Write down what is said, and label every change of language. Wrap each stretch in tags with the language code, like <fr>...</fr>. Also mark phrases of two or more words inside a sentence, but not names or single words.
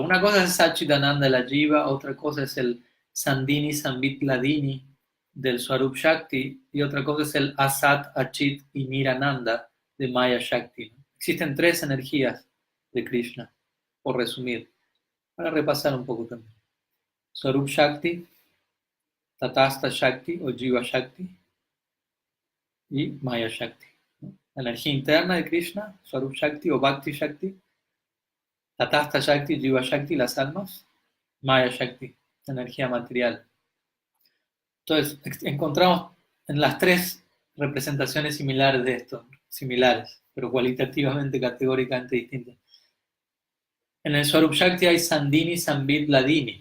<es>Una cosa es Satchitananda de la Jiva, otra cosa es el</es> <sa>सन्दिनी सम्बित् लादिनी</sa> <es>del</es> <sa>स्वरूप शक्ति,</sa> <es>y otra cosa es el</es> <sa>असत्, अचित्</sa> <es>y Nirananda de</es> <sa>माया शक्ति.</sa> <es>Existen tres energías de Krishna, por resumir, para repasar un poco también.</es> <sa>स्वरूप शक्ति, तटस्थ शक्ति o जीव शक्ति y माया शक्ति.</sa> <es>La energía interna de Krishna,</es> <sa>स्वरूप शक्ति</sa> <es>o</es> <sa>भक्ति शक्ति, तटस्थ शक्ति, जीव शक्ति,</sa> <es>las almas,</es> <sa>माया शक्ति,</sa> <es>la energía material. Entonces, encontramos en las tres representaciones similares de esto, similares, pero cualitativamente, categóricamente distintas. En el</es> <sa>स्वरूप शक्ति</sa> <es>hay</es> <sa>सन्दिनी, सम्बित्, लादिनी.</sa>